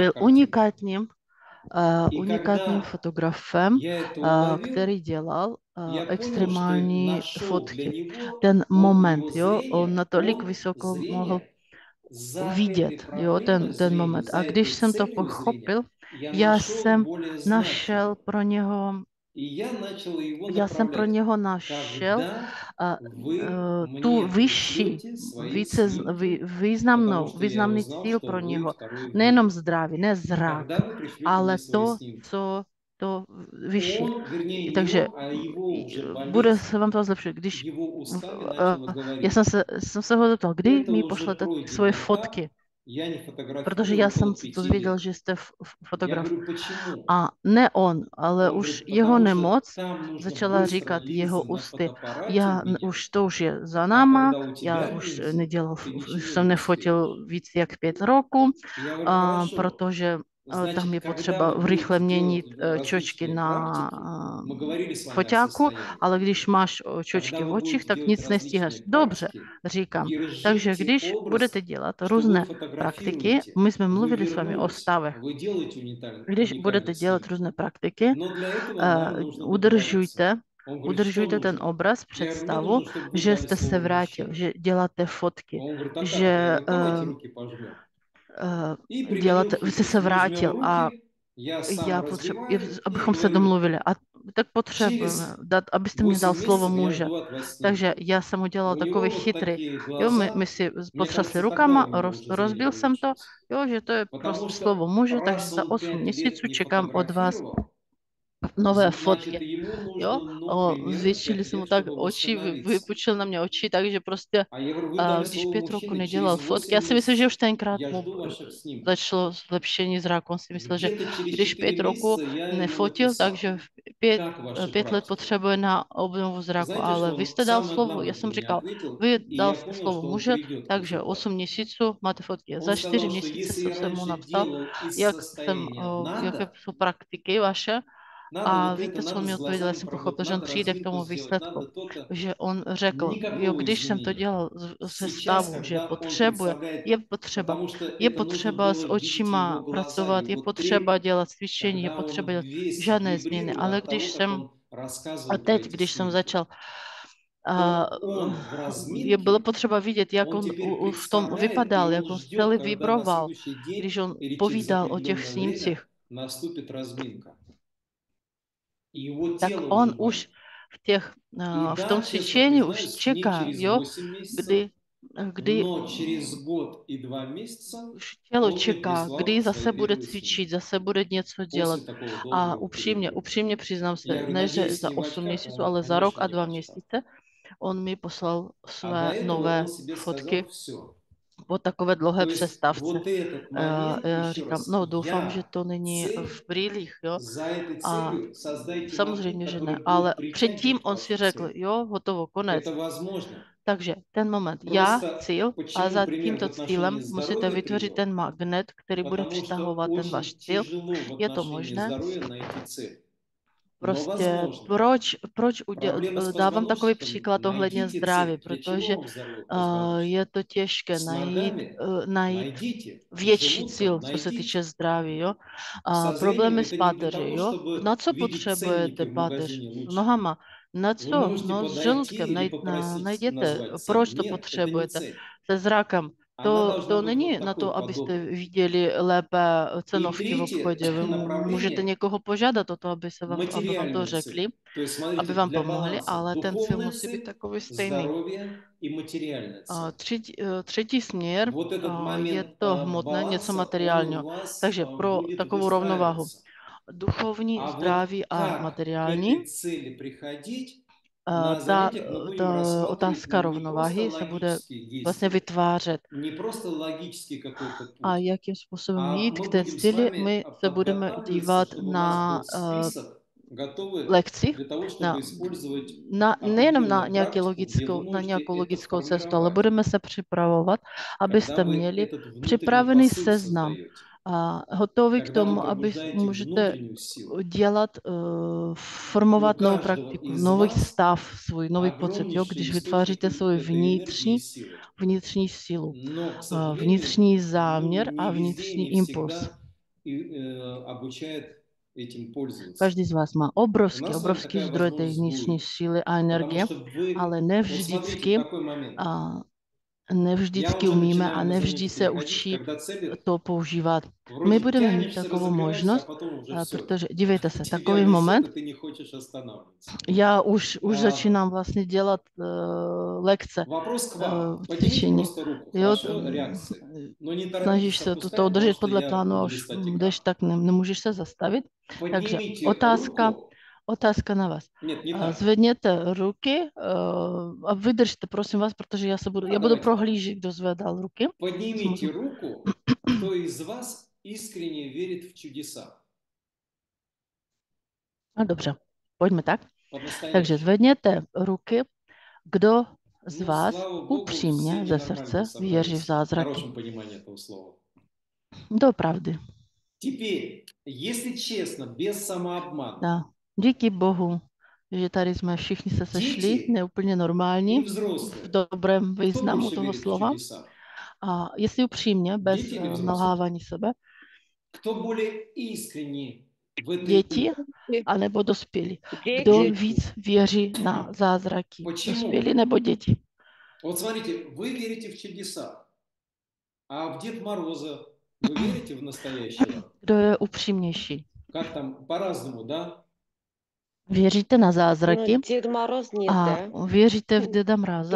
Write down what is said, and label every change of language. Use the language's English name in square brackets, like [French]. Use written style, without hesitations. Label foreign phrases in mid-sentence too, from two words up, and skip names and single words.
[Czech] byl [Russian] картинки. И [Czech] unikátním [Russian] когда [Czech] fotografem, [Russian] я это уловил, [Czech] který dělal [Russian] я понял, что [Czech] extrémní [Russian] нашел для [Czech] fotky. [Russian] него [Czech] Ten [Russian] вот [Czech] moment, [Russian] его [Czech] jo, on [Russian] зрение, [Czech] natolik [Russian] он [Czech] vysoko mohl [Russian] зрение за этой [Czech] vidět, jo, [Russian] проблемой [Czech] ten [Russian] зрения, [Czech] moment. [Russian] за [Czech] A když [Russian] этой [Czech] jsem to [Russian] целью зрения, [Czech] pochopil, [Russian] я [Czech] já [Russian] нашел [Czech] jsem [Russian] более [Czech] našel [Russian] значимым. [Czech] pro něho, [Russian] И я начал его [Czech] já jsem pro [Russian] направлять. [Czech] něho našel [Russian] Когда [Czech] a, [Russian] вы [Czech] tu [Russian] мне [Czech] vyšší, [Russian] пришлете свои [Czech] více [Russian] снимки, потому [Czech] významnou, [Russian] что я [Czech] významný [Russian] узнал, [Czech] cíl [Russian] что [Czech] pro [Russian] вы [Czech] něho. [Russian] второй в [Czech] Nejenom [Russian] мире. [Czech] zdraví, ne zrak, [Russian] Когда вы пришлете мне [Czech] ale [Russian] свои [Czech] to, [Russian] снимки, [Czech] co to vyšší. [Russian] он, вернее, не [Czech] Takže [Russian] он, а его уже [Czech] bude [Russian] болезнь, [Czech] se vám to zlepšit. Když [Russian] его устами начала [Czech] já [Russian] говорить. [Czech] jsem se ho zeptal, kdy [Russian] Это [Czech] mi [Russian] уже [Czech] pošlete svoje [Russian] пройденный этап. [Czech] fotky, [Russian] Я не [Czech] protože já [Russian] фотографирую [Czech] jsem [Russian] около [Czech] se 5 dozvěděl, [Russian] лет. [Czech] že jste [Russian] Я [Czech] fotograf. [Russian] говорю, почему? [Czech] A ne on, ale [Russian] Он [Czech] už [Russian] говорит, [Czech] jeho [Russian] потому что [Czech] nemoc [Russian] там нужно [Czech] začala [Russian] быстро [Czech] říkat jeho [Russian] линзы на [Czech] ústy. [Russian] фотоаппарате менять. [Czech] To už je za [Russian] А [Czech] náma, [Russian] когда у [Czech] já [Russian] тебя [Czech] už [Russian] линзы, [Czech] nedělal, [Russian] ты ничего [Czech] jsem [Russian] не успеешь. [Czech] nefotil víc jak 5 roků, [Russian] И я говорю, хорошо. [Czech] protože tam [Russian] Значит, [Czech] je [Russian] когда [Czech] potřeba [Russian] вы [Czech] rychle [Russian] будете делать [Czech] měnit čočky [Russian] различные [Czech] na [Russian] практики, мы говорили с вами о [Czech] foťáku, [Russian] состоянии. [Czech] ale když máš [Russian] Когда [Czech] čočky v [Russian] вы [Czech] očích, [Russian] будете [Czech] tak [Russian] делать [Czech] nic nestíháš. [Russian] различные [Czech] Dobře, [Russian] практики, [Czech] říkám. Takže [Russian] держите [Czech] když budete [Russian] образ, [Czech] dělat [Russian] что [Czech] různé [Russian] вы [Czech] praktiky, [Russian] фотографируете, [Czech] my jsme [Russian] вы [Czech] mluvili s vámi o [Russian] вернулись, [Czech] stavech. [Russian] вы делаете [Czech] Když [Russian] уникальные [Czech] budete dělat [Russian] снимки. [Czech] různé praktiky, [Russian] Но для этого нам нужно договориться. [Czech] udržujte [Russian] Он говорит, что [Czech] udržujte ten [Russian] нужно? [Czech] obraz, [Russian] Я говорю, мне [Czech] představu, [Russian] нужно, чтобы вы [Czech] že [Russian] дали [Czech] jste se [Russian] слово [Czech] vrátil, [Russian] мужчине. [Czech] že děláte fotky, [Russian] Он говорит, а как? Я [Czech] že [Russian] говорю, давайте руки пожмем. И [Czech] děláte, [Russian] применем [Czech] vy jste se [Russian] хитрость. Мы жмем [Czech] vrátil a [Russian] руки, я sám раздеваю и [Czech] abychom se [Russian] говорю, [Czech] domluvili. A tak potřebujeme, abyste mi dal 8 slovo [Russian] месяцев я [Czech] muže. [Russian] жду от вас снимки. [Czech] Takže já jsem udělal [Russian] У [Czech] takový [Russian] него вот [Czech] chytrý. [Russian] такие [Czech] Jo, my [Russian] глаза, [Czech] si [Russian] мне [Czech] potřasli [Russian] кажется, тогда [Czech] rukama, [Russian] у него уже зрение [Czech] rozbil jsem to, [Russian] улучшилось. [Czech] jo, že to je [Russian] Потому [Czech] prostě [Russian] что [Czech] slovo muže, takže [Russian] раз [Czech] za [Russian] он 8 5 лет [Czech] měsíců [Russian] не [Czech] čekám od vás [Russian] фотографировал, [Czech] nové [Russian] значит, [Czech] fotky. [Russian] ему [Czech] Jo, [Russian] нужно, ну, примерно [Czech] zvětšili 5 jsem mu [Russian] лет, [Czech] tak [Russian] чтобы [Czech] oči, [Russian] восстановиться. [Czech] vypučil na mě oči, takže prostě, [Russian] А я говорю, вы дали [Czech] když [Russian] слово [Czech] 5 roku [Russian] мужчины, [Czech] nedělal [Russian] через [Czech] fotky, 8 já si myslím, že [Russian] месяцев [Czech] už tenkrát [Russian] я [Czech] mu [Russian] жду ваших снимков. [Czech] začalo zlepšení zraku. On si myslel, že [Russian] Где-то через [Czech] když 4 5 roku [Russian] месяца я ему [Czech] nefotil, [Russian] написал, [Czech] takže pět, [Russian] как ваши [Czech] 5 let [Russian] практики. [Czech] potřebuje na obnovu zraku, [Russian] Знаете, [Czech] ale [Russian] что [Czech] vy [Russian] он [Czech] jste dal [Russian] самое [Czech] slovo, já [Russian] главное, [Czech] jsem [Russian] что мне [Czech] říkal, [Russian] ответил, [Czech] vy [Russian] и [Czech] dal [Russian] я [Czech] jste [Russian] понял, [Czech] slovo [Russian] что он [Czech] muže, [Russian] придет к [Czech] takže [Russian] результату. [Czech] 8 měsíců máte fotky. [Russian] Он [Czech] Za 4 [Russian] сказал, что [Czech] měsíce [Russian] если я [Czech] jsem mu [Russian] раньше [Czech] napsal, [Russian] делал из [Czech] jak jsem, [Russian] состояния [Czech] jaké [Russian] надо, [Czech] jsou praktiky vaše. [Russian] надо [Czech] A [Russian] вот это, [Czech] víte, co on [Russian] надо [Czech] mi [Russian] с [Czech] odpověděl? Já [Russian] глазами [Czech] jsem [Russian] поработать, [Czech] pochopil, že on [Russian] надо [Czech] přijde k [Russian] разминку [Czech] tomu [Russian] сделать, [Czech] výsledku. [Russian] надо то-то. [Czech] Že on řekl, jo, [Russian] Никакого [Czech] když jsem to [Russian] изменения. [Czech] dělal ze [Russian] Сейчас, [Czech] stavu, že [Russian] когда он [Czech] potřebuje, [Russian] представляет, [Czech] je potřeba. [Russian] потому что [Czech] Je [Russian] это нужно [Czech] potřeba s [Russian] было видеть [Czech] očima [Russian] его глаза, [Czech] pracovat, je [Russian] его [Czech] potřeba [Russian] трепет, [Czech] dělat cvičení, je [Russian] когда [Czech] potřeba [Russian] он [Czech] dělat [Russian] весь [Czech] žádné změny. [Russian] вибрировал [Czech] Ale [Russian] от того, [Czech] když [Russian] как [Czech] jsem, [Russian] он [Czech] a [Russian] рассказывал про [Czech] teď, [Russian] эти [Czech] když jsem [Russian] снимки, [Czech] začal, [Russian] то он в [Czech] bylo [Russian] разминке, [Czech] potřeba vidět, jak [Russian] он [Czech] on [Russian] теперь [Czech] v tom [Russian] представляет, и [Czech] vypadal, jak [Russian] он [Czech] on [Russian] ждет, [Czech] celý [Russian] когда на [Czech] vibroval, [Russian] следующий день [Czech] když on [Russian] или через [Czech] povídal o těch [Russian] определенное [Czech] snímcích. [Russian] время наступит разминка. И его [Czech] Tak [Russian] тело [Czech] on [Russian] уже [Czech] už [Russian] болит. И [Czech] v tom [Russian] да, честно [Czech] cvičení už [Russian] признаюсь, не [Czech] čeká, [Russian] через [Czech] jo, [Russian] 8 месяцев, [Czech] kdy [Russian] но через год и 2 месяца [Czech] už tělo [Russian] он [Czech] čeká, [Russian] принеслал [Czech] kdy zase [Russian] свои [Czech] bude [Russian] первые снимки [Czech] cvičit, zase bude něco dělat. [Russian] после такого [Czech] A [Russian] долгого [Czech] upřímně, [Russian] перерыва. [Czech] upřímně přiznám [Russian] Я [Czech] se, [Russian] говорю, [Czech] ne že [Russian] надеюсь, [Czech] za [Russian] не в 8 очках, [Czech] měsíců, [Russian] он, [Czech] ale za rok [Russian] конечно, [Czech] a [Russian] не в 2 очках. [Czech] měsíce, on mi poslal [Russian] А до [Czech] své [Russian] этого [Czech] nové [Russian] он себе [Czech] fotky [Russian] сказал все. [Czech] po takové dlouhé [Russian] То есть [Czech] přestávce. [Russian] вот этот момент, [Czech] Já [Russian] еще [Czech] říkám, [Russian] раз, [Czech] no doufám, že [Russian] я, [Czech] to není v [Russian] цель, [Czech] brýlích, jo. [Russian] за этой [Czech] A [Russian] целью создайте магнит, [Czech] samozřejmě, že ne, [Russian] который [Czech] ale [Russian] будет [Czech] předtím [Russian] притягивать [Czech] on si [Russian] вашу [Czech] řekl, [Russian] цель. [Czech] jo, hotovo, konec. [Russian] Это возможно. [Czech] Takže ten moment, já, [Russian] Просто [Czech] cíl, a [Russian] почему [Czech] za [Russian] пример в [Czech] tímto [Russian] отношении [Czech] cílem musíte [Russian] здоровья [Czech] vytvořit [Russian] привел? [Czech] ten magnet, který bude [Russian] Потому что [Czech] přitahovat ten váš [Russian] очень [Czech] cíl. [Russian] тяжело в [Czech] Je to [Russian] отношении [Czech] možné. [Russian] здоровья найти цель. Но [Czech] Prostě [Russian] возможно. [Czech] proč [Russian] Проблема с [Czech] dávám takový [Russian] позвоночником. [Czech] příklad ohledně [Russian] Найдите [Czech] zdraví, [Russian] цель. Для [Czech] protože [Russian] чего вам здоровый позвоночник? [Czech] je to těžké [Russian] С [Czech] najít, [Russian] ногами [Czech] najít [Russian] найдите. С [Czech] větší cíl, [Russian] желудком [Czech] co se týče [Russian] найдите. [Czech] zdraví, jo. [Russian] Со [Czech] A [Russian] зрением [Czech] problémy s [Russian] это не для [Czech] páteří, [Russian] того, [Czech] jo. [Russian] чтобы [Czech] Na co [Russian] видеть ценники [Czech] potřebujete [Russian] в [Czech] páteř? [Russian] магазине [Czech] S [Russian] лучше. [Czech] nohama. Na [Russian] Вы [Czech] co? [Russian] можете [Czech] No s [Russian] подойти [Czech] žaludkem. [Russian] или попросить [Czech] Najděte, [Russian] назвать цель. [Czech] proč to [Russian] Нет, это не [Czech] potřebujete. [Russian] цель. [Czech] Se zrakem. [Russian] Она должна [Czech] To [Russian] быть вот [Czech] není na [Russian] такой [Czech] to, abyste [Russian] подобной. [Czech] viděli lépe [Russian] И [Czech] cenovky v [Russian] третье [Czech] obchodě. Vy můžete [Russian] направление [Czech] někoho požádat o to, aby vám to [Russian] материальную [Czech] řekli, [Russian] цель. То есть, [Czech] aby [Russian] смотрите, [Czech] vám [Russian] для [Czech] pomohli, [Russian] баланса [Czech] ale ten cíl [Russian] духовная [Czech] musí být [Russian] цель, [Czech] takový stejný. [Russian] здоровье и материальная [Czech] A [Russian] цель. [Czech] třetí směr [Russian] Вот этот [Czech] je [Russian] момент [Czech] to hmotné, něco [Russian] баланса, он у [Czech] materiálního. [Russian] вас [Czech] Takže pro [Russian] будет [Czech] takovou rovnováhu [Russian] выстраиваться. [Czech] duchovní, [Russian] А вот [Czech] zdraví a [Russian] как к [Czech] materiální, [Russian] этой цели приходить, [Czech] a [Russian] на [Czech] ta, [Russian] занятиях мы будем [Czech] ta [Russian] рассматривать [Czech] otázka [Russian] не просто [Czech] rovnováhy se bude [Russian] логические [Czech] vlastně [Russian] действия, [Czech] vytvářet. [Russian] не просто логический какой-то [Czech] A [Russian] путь, [Czech] jakým způsobem [Russian] а [Czech] jít k [Russian] мы [Czech] té [Russian] будем с [Czech] cíli, [Russian] вами [Czech] my se budeme [Russian] подготавливаться, [Czech] dívat [Russian] чтобы у нас [Czech] na [Russian] был spисок готовый [Czech] lekcích, [Russian] для того, [Czech] na, [Russian] чтобы использовать [Czech] nejenom na, [Russian] определенную практику, где вы [Czech] na [Russian] можете [Czech] nějakou [Russian] это [Czech] logickou cestu, ale [Russian] формировать, [Czech] budeme se připravovat, [Russian] когда [Czech] abyste [Russian] вы [Czech] měli [Russian] этот внутренний [Czech] připravený [Russian] посыл [Czech] seznam [Russian] создаете, [Czech] a hotový k [Russian] когда вы [Czech] tomu, aby [Russian] пробуждаете [Czech] můžete [Russian] внутреннюю силу. [Czech] dělat, [Russian] У [Czech] formovat novou [Russian] каждого [Czech] praktiku, [Russian] из [Czech] nový [Russian] вас [Czech] stav, svůj nový pocit, jo, [Russian] огромнейшие [Czech] když vytváříte [Russian] источники [Czech] svůj [Russian] этой энергии и [Czech] vnitřní, [Russian] силы. [Czech] vnitřní sílu, [Russian] Но, к сожалению, [Czech] vnitřní [Russian] ну, [Czech] záměr a [Russian] не везде и [Czech] vnitřní [Russian] не [Czech] impuls. [Russian] всегда обучает этим пользоваться. [Czech] Každý z vás má [Russian] У [Czech] obrovský, [Russian] нас с вами [Czech] obrovský [Russian] такая [Czech] zdroj té [Russian] возможность [Czech] vnitřní [Russian] будет. [Czech] síly a [Russian] Потому [Czech] energie, [Russian] что вы, [Czech] ale ne [Russian] вот смотрите, [Czech] vždycky, [Russian] такой момент. [Czech] ne [Russian] Я [Czech] vždycky [Russian] уже [Czech] umíme a [Russian] начинаю на [Czech] ne vždy [Russian] занятия [Czech] se [Russian] приходить, [Czech] učí [Russian] когда цели [Czech] to používat. My [Russian] вроде [Czech] budeme mít [Russian] тянешься, [Czech] takovou [Russian] развиваешься, а [Czech] možnost, [Russian] потом уже все. [Czech] protože dívejte se, [Russian] Тебя [Czech] takový [Russian] несет, [Czech] moment, [Russian] и ты не хочешь останавливаться. [Czech] já už [Russian] А, [Czech] začínám vlastně dělat lekce [Russian] Вопрос к вам. Поднимите [Czech] cvičení. [Russian] просто руку, [Czech] Jo, [Russian] хорошо? Реакции. Но не [Czech] snažíš [Russian] торопитесь [Czech] se to [Russian] опускать, потому [Czech] udržet [Russian] что [Czech] podle [Russian] я [Czech] plánu, a [Russian] буду [Czech] už [Russian] листать [Czech] jdeš, [Russian] экран. [Czech] tak nemůžeš se zastavit. Takže [Russian] Поднимите руку. [Czech] otázka na vás. [Russian] Нет, не так. [Czech] Zvedněte ruky a vydržte, prosím vás, protože já budu [Russian] Давайте так. [Czech] prohlížet, kdo zvedal ruky. [Russian] Поднимите руку, кто из вас искренне верит в чудеса. [Czech] No dobře, pojďme tak. Takže [Russian] По-настоящему. [Czech] zvedněte ruky, kdo z [Russian] Ну, [Czech] vás [Russian] слава Богу, все [Czech] upřímně ze [Russian] ненормальные [Czech] srdce věří v [Russian] собрались. В [Czech] zázraky. [Russian] хорошем понимании этого слова. [Czech] Doopravdy. [Russian] Теперь, если честно, без самообмана, [Czech] No. Díky Bohu, že tady jsme všichni se sešli, Děti neúplně [Russian] и [Czech] normální, v [Russian] взрослые, [Czech] dobrém [Russian] кто [Czech] významu [Russian] больше [Czech] toho [Russian] верит в [Czech] slova. [Russian] чудеса? [Czech] A jestli upřímně, bez [Russian] Děti или взрослые? [Czech] nalhávání sebe, [Russian] Кто более искренне в этой... [Czech] děti anebo dospělí. [Russian] Дети. [Czech] Kdo víc věří na zázraky? [Russian] Почему? [Czech] Dospělí nebo děti? [Russian] Вот смотрите, вы верите в чудеса, а в Дед Мороза вы верите в настоящего? [Czech] Kdo je upřímnější? [Russian] Как там, по-разному, да? [Czech] Věříte na [Russian] Ну, [Czech] zázraky [Russian] Дед Мороз нет, [Czech] a [Russian] да? [Czech] věříte v Děda Mraza,